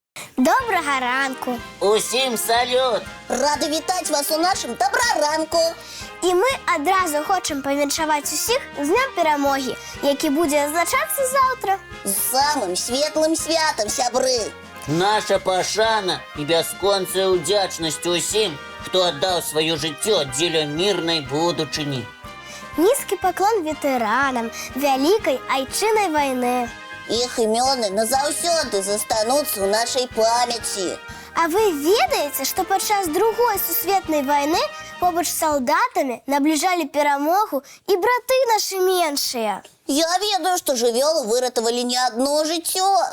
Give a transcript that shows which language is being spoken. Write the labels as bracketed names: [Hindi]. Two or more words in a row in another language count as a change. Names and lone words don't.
[Ukrainian] Доброго ранку! Усім салют! Рада вітати вас у нашому доброранку. І ми одразу хочемо повіншувати усіх з Днем Перемоги, який буде відзначатися завтра. З самим світлим святом, сябри. [Belarusian] Наша пашана і бясконцая удячнасць усім, хто аддаў сваё жыццё дзеля мірнай будучыні. [Russian] Низкий поклон ветеранам Великой Отечественной войны. [Belarusian] Іх імёны назаўсёды застануцца ў нашай памяці. А вы ведаеце, што падчас Другой сусветнай вайны побач з салдатамі набліжалі перамогу і браты нашы меншыя? Я ведаю, што жывёлы выратавалі не адно жыццё.